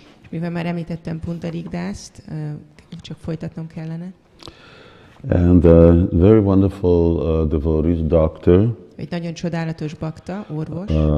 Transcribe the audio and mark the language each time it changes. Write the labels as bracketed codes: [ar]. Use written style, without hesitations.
[hu] Mivel már említettem Pundarik Dászt, csak folytatnom kellene. [en] And very wonderful devotees, doctor. [hu] Egy nagyon csodálatos bakta, orvos,